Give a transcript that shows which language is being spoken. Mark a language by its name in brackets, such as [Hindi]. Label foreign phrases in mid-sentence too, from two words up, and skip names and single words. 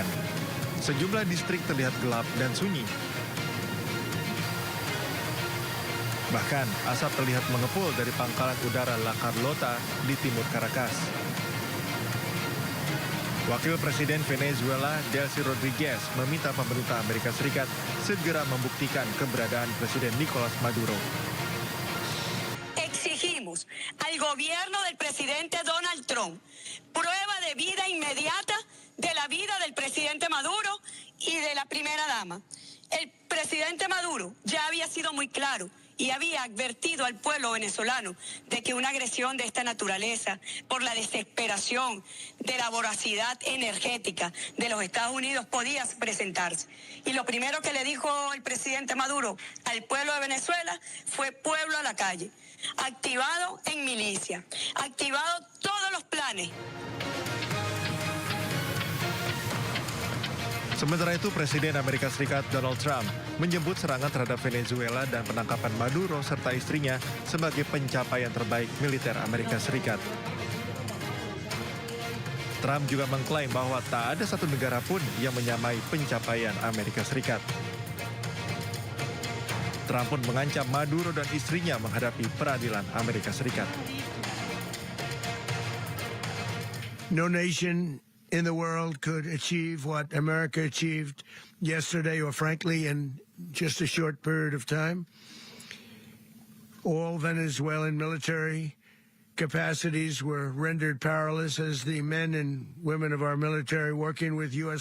[Indonesian] Sejumlah distrik terlihat gelap dan sunyi. Bahkan asap terlihat mengepul dari pangkalan udara La Carlota di timur Caracas. Wakil Presiden Venezuela Delcy Rodriguez meminta pemerintah Amerika Serikat segera membuktikan keberadaan Presiden Nicolas Maduro. [Spanish] Exigimos al gobierno del presidente Donald Trump prueba de vida inmediata de la vida del presidente Maduro y de la primera dama. El presidente Maduro ya había sido muy claro y había advertido al pueblo venezolano de que una agresión de esta naturaleza, por la desesperación de la voracidad energética de los Estados Unidos, podía presentarse. Y lo primero que le dijo el presidente Maduro al pueblo de Venezuela fue pueblo a la calle, activado en milicia, activado todos los planes. [Indonesian] Sementara itu, Presiden Amerika Serikat Donald Trump menyebut serangan terhadap Venezuela dan penangkapan Maduro serta istrinya sebagai pencapaian terbaik militer Amerika Serikat. Trump juga mengklaim bahwa tak ada satu negara pun yang menyamai pencapaian Amerika Serikat. Trump pun mengancam Maduro dan istrinya menghadapi peradilan Amerika Serikat. [English] No nation in the world could achieve what America achieved yesterday, or frankly, in just a short period of time. All Venezuelan military capacities were rendered powerless as the men and women of our military, working with U.S.